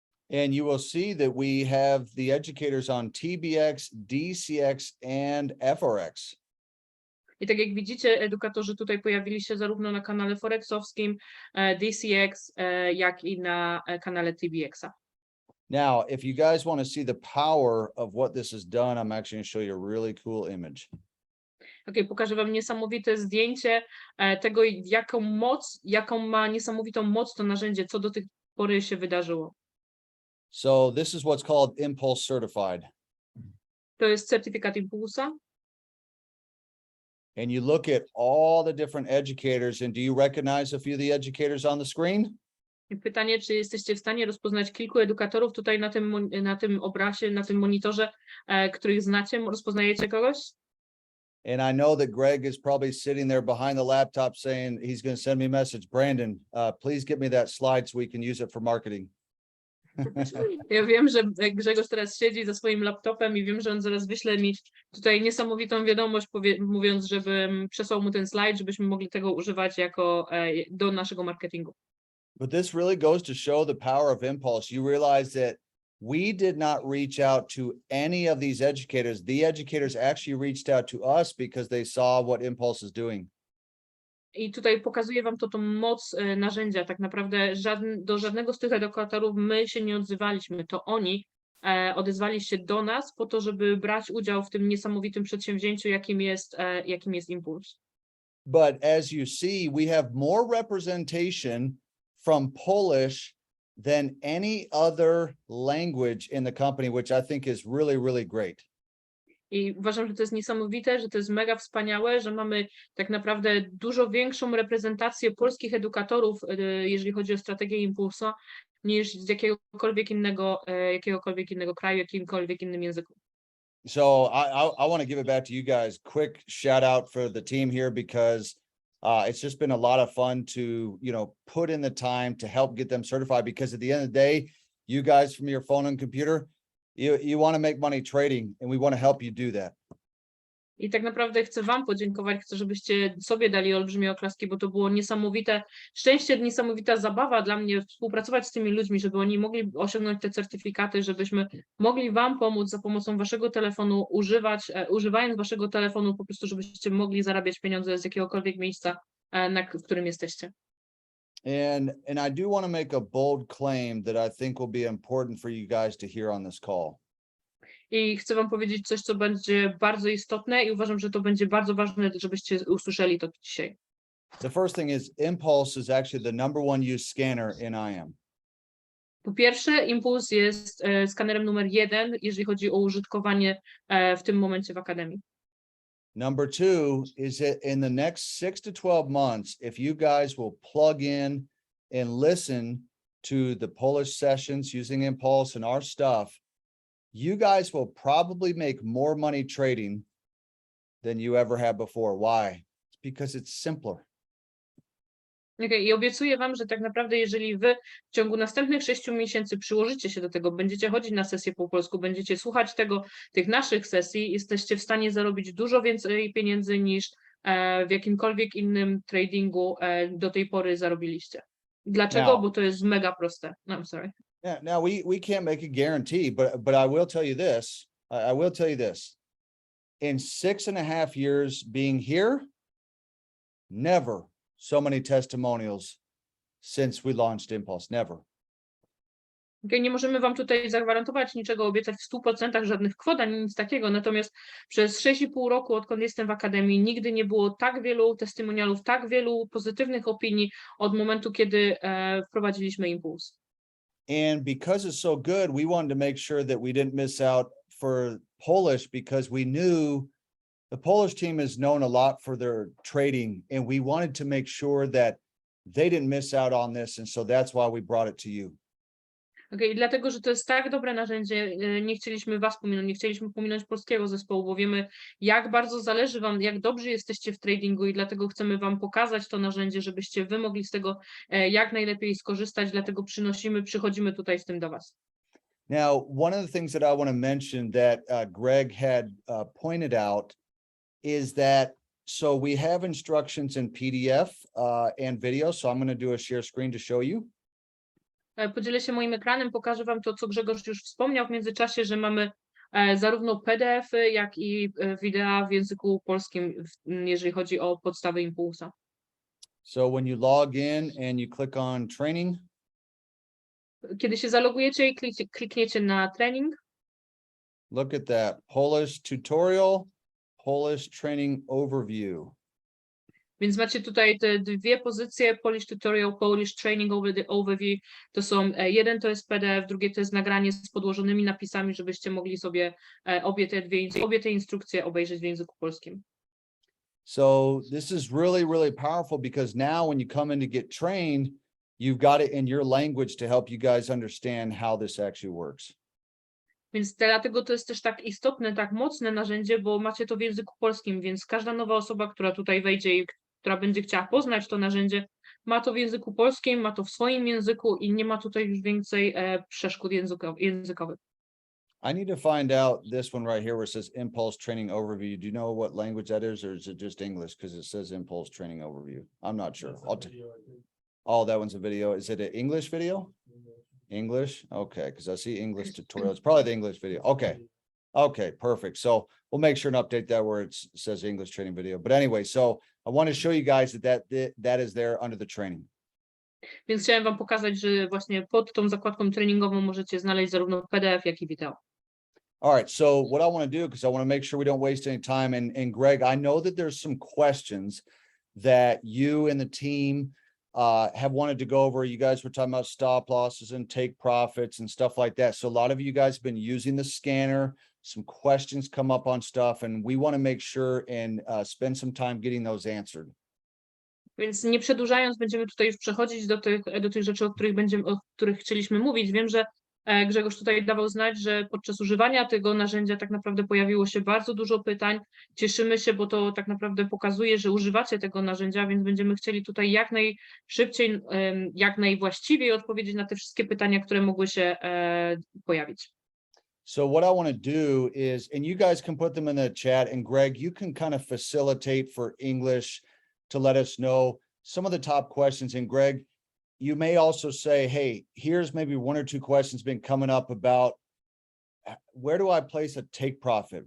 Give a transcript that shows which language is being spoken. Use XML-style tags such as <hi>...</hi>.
<en>And you will see that we have the educators on TBX, DCX and FRX.</en> <pl>I tak jak widzicie, edukatorzy tutaj pojawili się zarówno na kanale Forexowskim, DCX, jak i na kanale TBX-a.</pl> <en>Now, if you guys want to see the power of what this has done, I'm actually going to show you a really cool image.</en> <pl>Okay, pokażę wam niesamowite zdjęcie tego, jaką ma niesamowitą moc to narzędzie, co do tej pory się wydarzyło.</pl> <en>So this is what's called Impulse Certified.</en> <pl>To jest certyfikat Impulsa.</pl> <en>And you look at all the different educators, and do you recognize a few of the educators on the screen?</en> <pl>I pytanie, czy jesteście w stanie rozpoznać kilku edukatorów tutaj na tym obrazie, na tym monitorze, których znacie? Rozpoznajecie kogoś?</pl> <en>And I know that Greg is probably sitting there behind the laptop saying he's going to send me a message. Brandon, please give me that slide so we can use it for marketing.</en> <pl>Ja wiem, że Grzegorz teraz siedzi za swoim laptopem i wiem, że on zaraz wyśle mi tutaj niesamowitą wiadomość, mówiąc, żebym przesłał mu ten slajd, żebyśmy mogli tego używać do naszego marketingu.</pl> <en>But this really goes to show the power of Impulse. You realize that we did not reach out to any of these educators. The educators actually reached out to us because they saw what Impulse is doing.</en> <pl>I tutaj pokazuję wam tą moc narzędzia. Tak naprawdę do żadnego z tych edukatorów my się nie odzywaliśmy. To oni odezwali się do nas po to, żeby brać udział w tym niesamowitym przedsięwzięciu, jakim jest Impuls.</pl> <en>But as you see, we have more representation from Polish than any other language in the company, which I think is really great.</en> <pl>I uważam, że to jest niesamowite, że to jest mega wspaniałe, że mamy tak naprawdę dużo większą reprezentację polskich edukatorów, jeżeli chodzi o strategię Impulsa, niż z jakiegokolwiek innego kraju, jakimkolwiek innym języku.</pl> <en>So I want to give it back to you guys. Quick shout out for the team here because it's just been a lot of fun to, put in the time to help get them certified because at the end of the day, you guys from your phone and computer, you want to make money trading and we want to help you do that.</en> <pl>I tak naprawdę chcę wam podziękować, chcę, żebyście sobie dali olbrzymie oklaski, bo to było niesamowite szczęście, niesamowita zabawa dla mnie współpracować z tymi ludźmi, żeby oni mogli osiągnąć te certyfikaty, żebyśmy mogli wam pomóc za pomocą waszego telefonu, używając waszego telefonu po prostu, żebyście mogli zarabiać pieniądze z jakiegokolwiek miejsca, w którym jesteście.</pl> <en>And I do want to make a bold claim that I think will be important for you guys to hear on this call.</en> <pl>I chcę wam powiedzieć coś, co będzie bardzo istotne i uważam, że to będzie bardzo ważne, żebyście usłyszeli to dzisiaj.</pl> <en>The first thing is Impulse is actually the number one used scanner in IM.</en> <pl>Po pierwsze, Impuls jest skanerem numer 1, jeżeli chodzi o użytkowanie w tym momencie w Akademii.</pl> <en>Number two is that in the next 6 to 12 months, if you guys will plug in and listen to the Polish sessions using Impulse and our stuff, you guys will probably make more money trading than you ever have before. Why? It's because it's simpler.</en> <pl>Okay, i obiecuję wam, że tak naprawdę jeżeli wy w ciągu następnych 6 miesięcy przyłożycie się do tego, będziecie chodzić na sesję po polsku, będziecie słuchać tych naszych sesji, jesteście w stanie zarobić dużo więcej pieniędzy niż w jakimkolwiek innym tradingu do tej pory zarobiliście. Dlaczego?</pl> <en>Now,</en> <pl>bo to jest mega proste.</pl> <en>No, I'm sorry. Yeah, now we can't make a guarantee, but I will tell you this. I will tell you this. In 6.5 years being here, never so many testimonials since we launched Impulse. Never.</en> <pl>Okay, nie możemy wam tutaj zagwarantować niczego, obiecać w 100% żadnych kwot, ani nic takiego, natomiast przez 6,5 roku, odkąd jestem w Akademii, nigdy nie było tak wielu testimonialów, tak wielu pozytywnych opinii od momentu, kiedy wprowadziliśmy Impuls.</pl> <en>And because it's so good, we wanted to make sure that we didn't miss out for Polish because we knew the Polish team is known a lot for their trading, and we wanted to make sure that they didn't miss out on this. And so that's why we brought it to you.</en> <pl>Okay, dlatego, że to jest tak dobre narzędzie, nie chcieliśmy was pominąć, nie chcieliśmy pominąć polskiego zespołu, bo wiemy, jak bardzo zależy wam, jak dobrzy jesteście w tradingu i dlatego chcemy wam pokazać to narzędzie, żebyście wy mogli z tego jak najlepiej skorzystać, dlatego przychodzimy tutaj z tym do was.</pl> <en>Now, one of the things that I want to mention that Greg had pointed out is that, so we have instructions in PDF and video, so I'm going to do a share screen to show you.</en> <pl>Podzielę się moim ekranem, pokażę wam to, co Grzegorz już wspomniał w międzyczasie, że mamy zarówno PDF-y, jak i wideo w języku polskim, jeżeli chodzi o podstawy Impulsa.</pl> <en>So when you log in and you click on training,</en> <pl>kiedy się zalogujecie i klikniecie na trening,</pl> <en>look at that, Polish tutorial, Polish training overview.</en> <pl>Więc macie tutaj te dwie pozycje, Polish Tutorial, Polish Training Overview. To są, jeden to jest PDF, drugie to jest nagranie z podłożonymi napisami, żebyście mogli sobie obie te instrukcje obejrzeć w języku polskim.</pl> <en>So this is really, really powerful because now when you come in to get trained, you've got it in your language to help you guys understand how this actually works.</en> <pl>Więc dlatego to jest też tak istotne, tak mocne narzędzie, bo macie to w języku polskim, więc każda nowa osoba, która tutaj wejdzie i która będzie chciała poznać to narzędzie, ma to w języku polskim, ma to w swoim języku i nie ma tutaj już więcej przeszkód językowych.</pl> <en>I need to find out this one right here where it says Impulse Training Overview. Do you know what language that is, or is it just English? Because it says Impulse Training Overview. I'm not sure. Oh, that one's a video. Is it an English video? English? Okay, because I see English tutorial. It's probably the English video. Okay. Okay, perfect. So we'll make sure and update that where it says English training video. But anyway, so I want to show you guys that is there under the training.</en> <pl>Więc chciałem wam pokazać, że właśnie pod tą zakładką treningową możecie znaleźć zarówno PDF, jak i wideo.</pl> <en>All right, so what I want to do, because I want to make sure we don't waste any time, and Greg, I know that there's some questions that you and the team have wanted to go over. You guys were talking about stop losses and take profits and stuff like that. So a lot of you guys have been using the scanner. some questions come up on stuff, and we want to make sure and spend some time getting those answered.</en> <pl>Więc nie przedłużając, będziemy tutaj już przechodzić do tych rzeczy, o których chcieliśmy mówić. Wiem, że Grzegorz tutaj dawał znać, że podczas używania tego narzędzia tak naprawdę pojawiło się bardzo dużo pytań. Cieszymy się, bo to tak naprawdę pokazuje, że używacie tego narzędzia, więc będziemy chcieli tutaj jak najszybciej, jak najwłaściwiej odpowiedzieć na te wszystkie pytania, które mogły się pojawić.</pl> <en>So what I want to do is, and you guys can put them in the chat, and Greg, you can kind of facilitate for English to let us know some of the top questions. And Greg, you may also say, hey, here's maybe one or two questions been coming up about where do I place a take profit?</en>